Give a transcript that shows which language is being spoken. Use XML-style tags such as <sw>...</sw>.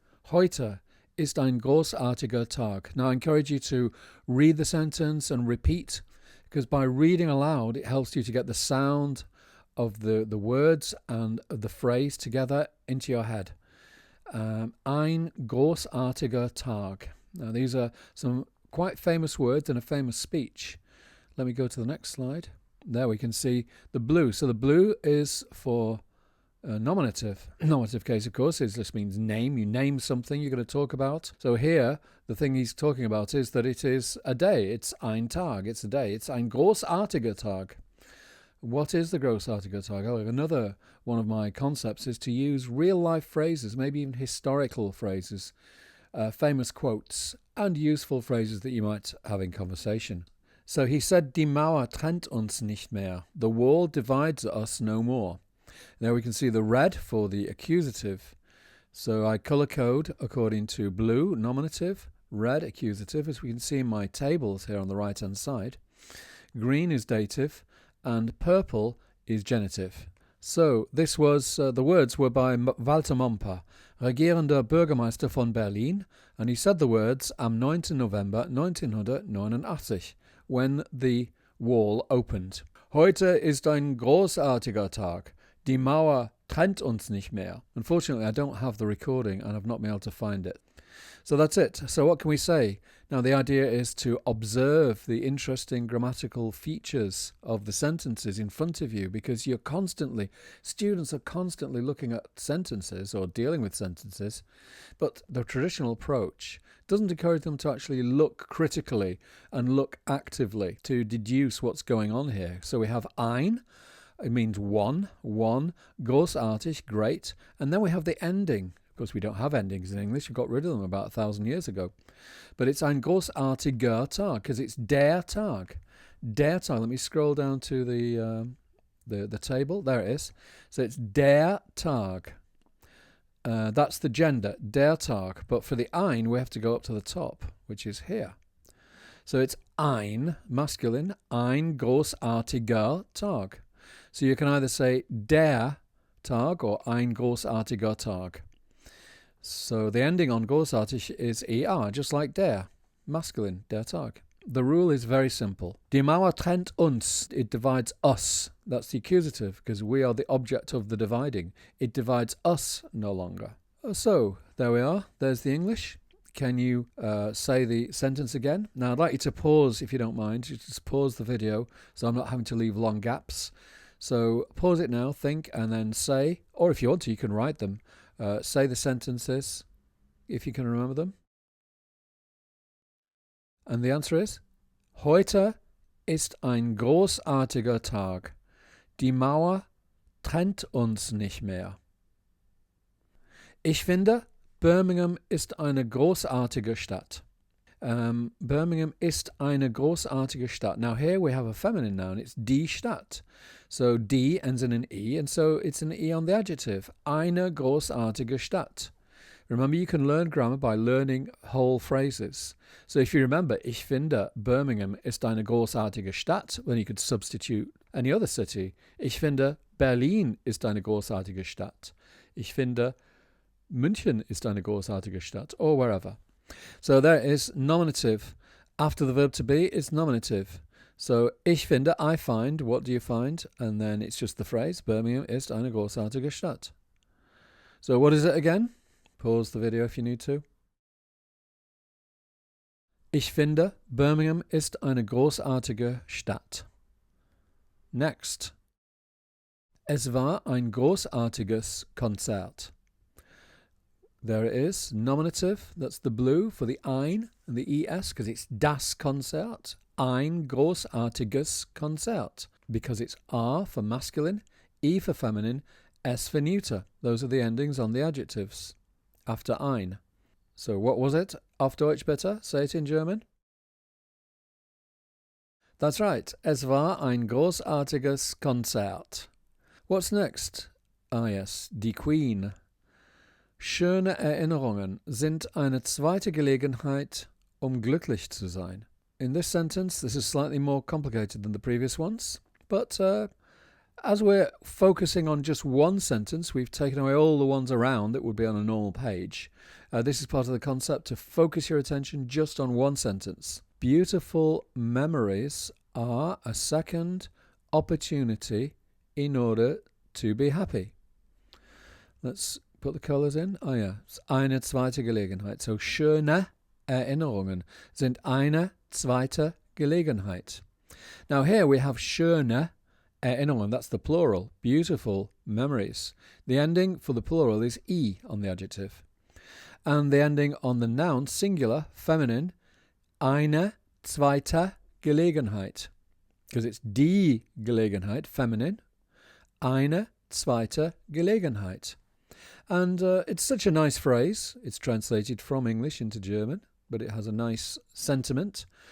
<de>Heute ist ein großartiger Tag.</de> <en>Now I encourage you to read the sentence and repeat, because by reading aloud it helps you to get the sound of the words and of the phrase together into your head.</en> <de>Ein großartiger Tag.</de> <en>Now these are some quite famous words in a famous speech. Let me go to the next slide. There we can see the blue. So the blue is for nominative. Nominative case, of course, just means name. You name something you're going to talk about. So here, the thing he's talking about is that it is a day. It's</en> <de>ein Tag.</de> <en>It's a day. It's</en> <de>ein großartiger Tag.</de> <en>What is the</en> <de>großartiger Tag?</de> <en>Oh, another one of my concepts is to use real-life phrases, maybe even historical phrases, famous quotes, and useful phrases that you might have in conversation. So he said,</en> <de>Die Mauer trennt uns nicht mehr.</de> <en>The wall divides us no more. There we can see the red for the accusative. So I color code according to blue, nominative, red, accusative, as we can see in my tables here on the right-hand side. Green is dative, and purple is genitive. So this was, the words were by Walter Momper,</en> <de>regierender Bürgermeister von Berlin,</de> <en>and he said the words</en> <de>am 9.</de> <en>November 1989, when the wall opened.</en> <de>Heute ist ein großartiger Tag. Die Mauer trennt uns nicht mehr.</de> <en>Unfortunately, I don't have the recording and I've not been able to find it. So that's it. So what can we say? Now, the idea is to observe the interesting grammatical features of the sentences in front of you, because students are constantly looking at sentences or dealing with sentences, but the traditional approach doesn't encourage them to actually look critically and look actively to deduce what's going on here. So we have ein. It means one, großartig, great, and then we have the ending. Of course, we don't have endings in English. We got rid of them about 1,000 years ago. But it's</en> <de>ein großartiger Tag,</de> <en>because it's</en> <de>der Tag. Der Tag.</de> <en>Let me scroll down to the table. There it is. So it's</en> <de>der Tag.</de> <en>That's the gender, der Tag. But for the ein, we have to go up to the top, which is here. So it's ein, masculine,</en> <de>ein großartiger Tag.</de> <en>So you can either say</en> <de>der Tag</de> <en>or</en> <de>ein großartiger Tag.</de> <en>So the ending on großartig is er, just like der, masculine,</en> <de>der Tag.</de> <en>The rule is very simple.</en> <de>Die Mauer trennt uns.</de> <en>It divides us. That's the accusative, because we are the object of the dividing. It divides us no longer. So there we are. There's the English. Can you say the sentence again? Now I'd like you to pause, if you don't mind. Just pause the video so I'm not having to leave long gaps. So pause it now, think, and then say, or if you want to, you can write them. Say the sentences, if you can remember them. And the answer is,</en> <de>Heute ist ein großartiger Tag. Die Mauer trennt uns nicht mehr. Ich finde, Birmingham ist eine großartige Stadt. Birmingham ist eine großartige Stadt.</de> <en>Now here we have a feminine noun. It's</en> <de>die Stadt.</de> <en>So die ends in an E, and so it's an E on the adjective.</en> <de>Eine großartige Stadt.</de> <en>Remember, you can learn grammar by learning whole phrases. So if you remember, ich finde, Birmingham ist eine großartige Stadt, then you could substitute any other city.</en> <de>Ich finde, Berlin ist eine großartige Stadt. Ich finde, München ist eine großartige Stadt, or wherever.</de> <en>So there is nominative. After the verb to be is nominative. So</en> <de>ich finde,</de> <en>I find, what do you find? And then it's just the phrase,</en> <de>Birmingham ist eine großartige Stadt.</de> <en>So what is it again? Pause the video if you need to.</en> <de>Ich finde, Birmingham ist eine großartige Stadt.</de> <en>Next.</en> <de>Es war ein großartiges Konzert.</de> <en>There it is, nominative, that's the blue for the ein and the es, because it's</en> <de>das Konzert. Ein großartiges Konzert,</de> <en>because it's R for masculine, E for feminine, S for neuter. Those are the endings on the adjectives after ein. So what was it?</en> <de>Auf Deutsch bitte.</de> <en>Say it in German. That's right.</en> <de>Es war ein großartiges Konzert.</de> <en>What's next?</en> <de>Ah yes, die Queen. Schöne Erinnerungen sind eine zweite Gelegenheit, glücklich zu sein.</de> <en>In this sentence, this is slightly more complicated than the previous ones, but as we're focusing on just one sentence, we've taken away all the ones around that would be on a normal page. This is part of the concept to focus your attention just on one sentence. Beautiful memories are a second opportunity in order to be happy. Let's put the colours in. Oh yeah, it's</en> <de>eine zweite Gelegenheit. So schöne Erinnerungen sind eine zweite Gelegenheit.</de> <en>Now here we have</en> <de>schöne Erinnerungen,</de> <en>that's the plural, beautiful memories. The ending for the plural is E on the adjective. And the ending on the noun, singular, feminine,</en> <de>eine zweite Gelegenheit.</de> <en>Because it's</en> <de>die Gelegenheit,</de> <en>feminine,</en> <de>eine zweite Gelegenheit.</de> <en>And it's such a nice phrase. It's translated from English into German, but it has a nice sentiment.</en>